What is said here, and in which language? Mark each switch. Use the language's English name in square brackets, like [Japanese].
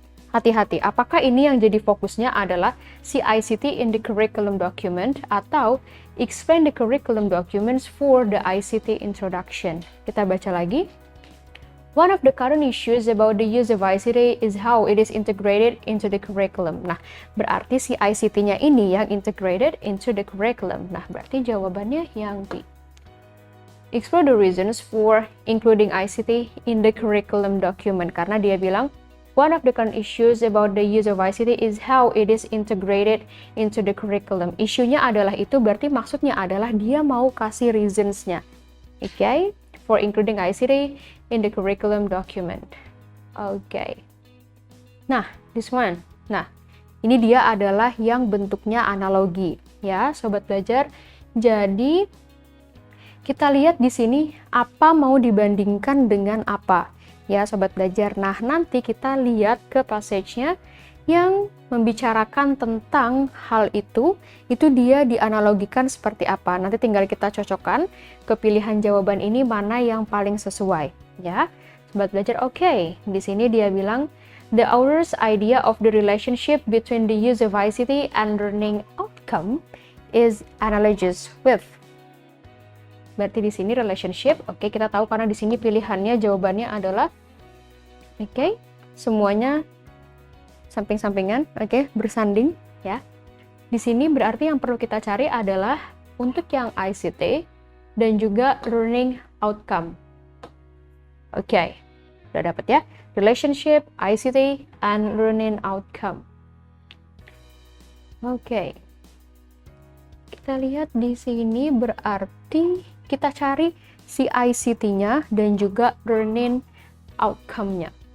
[Indonesian] Hati-hati, apakah ini yang jadi fokusnya adalah si [English] ICT in the curriculum document atau explain the curriculum documents for the ICT introduction? [Indonesian] Kita baca lagi. [English] One of the current issues about the use of ICT is how it is integrated into the curriculum. [Indonesian] Nah, berarti si ICT-nya ini yang [English] integrated into the curriculum. [Indonesian] Nah, berarti jawabannya yang B. [English] Explore the reasons for including ICT in the curriculum document. [Indonesian] Karena dia bilang, [English] one of the current issues about the use of ICT is how it is integrated into the curriculum. [Indonesian] Isunya adalah itu, berarti maksudnya adalah dia mau kasih reasons-nya. [English] Okay? For including ICT in the curriculum document. Okay. Nah, this one. [Indonesian] Nah, ini dia adalah yang bentuknya analogi. Ya, sobat belajar. Jadi, kita lihat di sini apa mau dibandingkan dengan apa. Ya, sobat belajar. Nah, nanti kita lihat ke passage-nya yang membicarakan tentang hal itu dia dianalogikan seperti apa. Nanti tinggal kita cocokkan ke pilihan jawaban ini mana yang paling sesuai, ya. Sobat belajar, oke. Di sini dia bilang, [English] the author's idea of the relationship between the use of ICT and learning outcome is analogous with. [Indonesian] Berarti di sini relationship, oke, kita tahu karena di sini pilihannya jawabannya adalah semuanya samping-sampingan, bersanding, ya. Di sini berarti yang perlu kita cari adalah untuk yang ICT dan juga learning outcome. Udah dapat ya? [English] Relationship, ICT, and learning outcome. [Indonesian] Kita lihat di sini berarti kita cari si ICT-nya dan juga learning outcome-nya.